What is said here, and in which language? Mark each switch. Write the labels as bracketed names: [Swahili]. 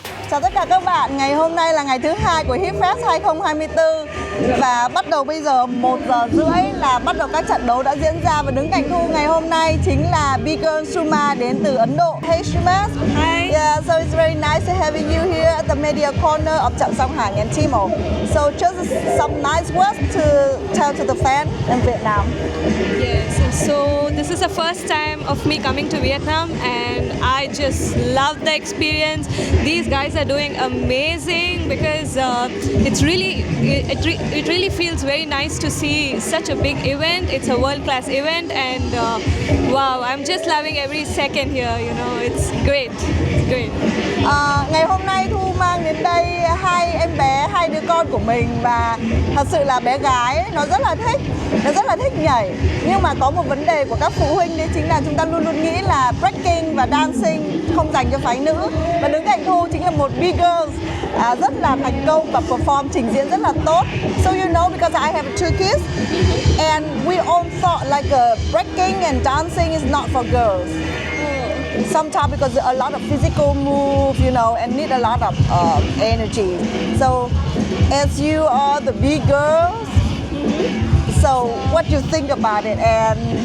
[Vietnamese] Chào tất cả các bạn, ngày hôm nay là ngày thứ 2 của Hipfest 2024 và bắt đầu bây giờ 1 giờ rưỡi là bắt đầu các trận đấu đã diễn ra, và đứng cạnh Thu ngày hôm nay chính là BGirl Sushma đến từ Ấn Độ. [English] Hey Sushma. Hi. Yeah, so it's very nice to having you here at the media corner of Trạm Song Hành and Timo. So just some nice words to tell to the fan in Vietnam. Yes, so this is the first time of me coming to Vietnam, and I just love the experience. These guys are doing amazing, because it really feels very nice to see such a big event. It's a world-class event, and wow, I'm just loving every second here. It's great. It's great. [Vietnamese] Ngày hôm nay Thu mang đến đây 2 em bé, 2 đứa con của mình, và thật sự là bé gái ấy, nó rất là thích nhảy. Nhưng mà có một vấn đề của các phụ huynh, đấy chính là chúng ta luôn luôn nghĩ là breaking và dancing không dành cho phái nữ. Và đứng cạnh Thu chính là một BGirl rất là thành công và perform, trình diễn rất là tốt. [English] So because I have 2 kids and we all thought like breaking and dancing is not for girls. Sometimes because a lot of physical move, and need a lot of energy. So as you are the big girls, so what do you think about it? And